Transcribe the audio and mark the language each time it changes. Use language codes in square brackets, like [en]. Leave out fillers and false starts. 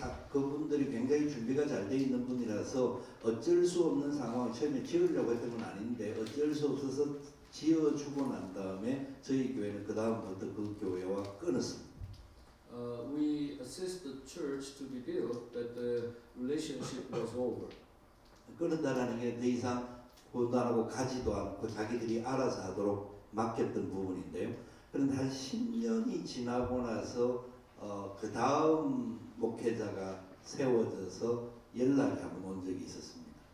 [ko] 그분들이 굉장히 준비가 잘 돼 있는 분이라서 어쩔 수 없는 상황, 처음에 지으려고 했던 건 아닌데 어쩔 수 없어서 지어주고 난 다음에 저희 교회는 그 다음부터 그 교회와 끊었습니다. [en] We assist the church to be built, but the relationship was over. [ko] 끊었다라는 게 더 이상 고단하고 가지도 않고 자기들이 알아서 하도록 맡겼던 부분인데요. 그런데 한 10년이 지나고 나서 그 다음 목회자가 세워져서 연락이 한번 온 적이 있었습니다.